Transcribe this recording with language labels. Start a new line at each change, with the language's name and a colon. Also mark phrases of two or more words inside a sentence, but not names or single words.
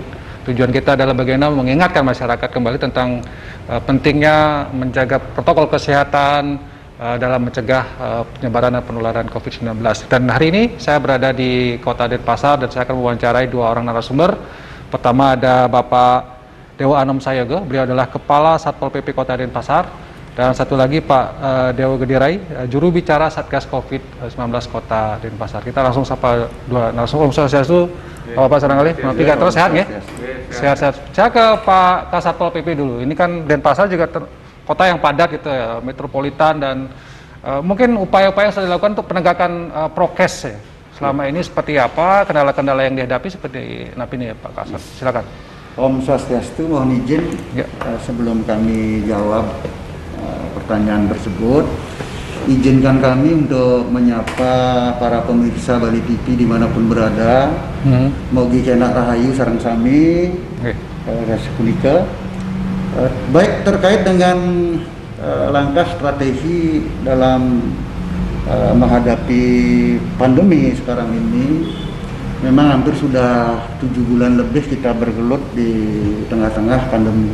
Indonesian: Tujuan kita adalah bagaimana mengingatkan masyarakat kembali tentang pentingnya menjaga protokol kesehatan dalam mencegah penyebaran dan penularan COVID-19. Dan hari ini saya berada di Kota Denpasar dan saya akan mewawancarai dua orang narasumber. Pertama ada Bapak Dewa Anom Sayogo, beliau adalah Kepala Satpol PP Kota Denpasar, dan satu lagi Pak Dewa Gedirai, juru bicara Satgas COVID-19 Kota Denpasar. Kita langsung sapa dua narasumber.
Sanskrit: Om Swastiastu,
Indonesian: Bapak Saranggali, tiga terus sehat ya? Sehat-sehat. Saya ke Pak Kasatpol PP dulu. Ini kan Denpasar juga kota yang padat gitu ya, metropolitan, dan mungkin upaya-upaya yang sudah dilakukan untuk penegakan prokes ya. Selama ini seperti apa, kendala-kendala yang dihadapi seperti apa ini ya Pak Kasat? Silakan.
Sanskrit: Om Swastiastu,
Indonesian: mohon izin ya. Sebelum kami jawab pertanyaan tersebut, izinkan kami untuk menyapa para pemirsa Bali TV dimanapun berada.
Balinese: Mogi kena rahayu sareng sami, rasa punika.
Indonesian: Baik terkait dengan langkah strategi dalam menghadapi pandemi sekarang ini. Memang hampir sudah 7 bulan lebih kita bergelut di tengah-tengah pandemi.